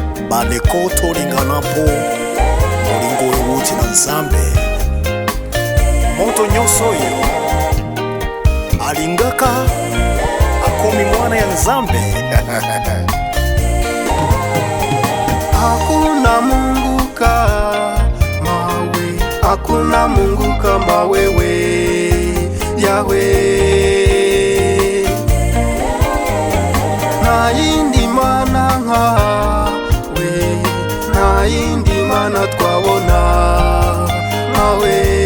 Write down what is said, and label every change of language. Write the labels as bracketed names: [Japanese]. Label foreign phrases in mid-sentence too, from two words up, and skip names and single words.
[Lingala] Bandeko tolingana po, molingo ewuti na Nzambe. Moto nyonso oyo alingaka akomi mwana ya Nzambe. [Swahili] Hakuna Mungu kama we, hakuna Mungu kama wewe, Yahweh. [Kinyarwanda] Nta yindi mana nkawe, nta yindi mana twabona nkawe.